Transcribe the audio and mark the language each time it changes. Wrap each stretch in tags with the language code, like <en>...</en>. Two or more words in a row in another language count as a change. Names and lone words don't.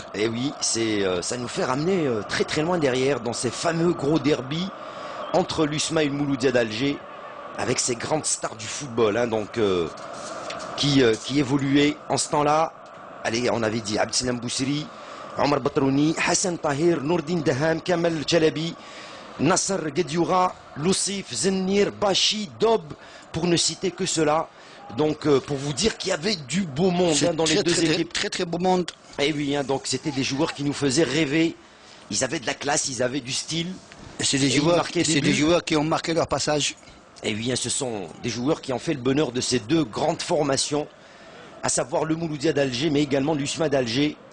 <fr>Et oui, ça nous fait ramener très très loin derrière dans ces fameux gros derbies entre l'USMA et le Mouloudia d'Alger, avec ces grandes stars du football, hein, donc qui évoluaient en ce temps-là. Allez, on avait dit Abdeslam Boussri, Omar Batrouni, Hassan Tahir, Nourdine Daham, Kamal Chalabi, Nasser Guedioura, Loussif, Zennir, Bachi, Dob, pour ne citer que cela. Donc pour vous dire qu'il y avait du beau monde, hein, dans les deux équipes. Très très beau monde. Et oui, hein, donc c'était des joueurs qui nous faisaient rêver. Ils avaient de la classe, ils avaient du style. C'est des joueurs qui ont marqué leur passage. Et oui, hein, ce sont des joueurs qui ont fait le bonheur de ces deux grandes formations, à savoir le Mouloudia d'Alger, mais également l'USMA d'Alger.</fr>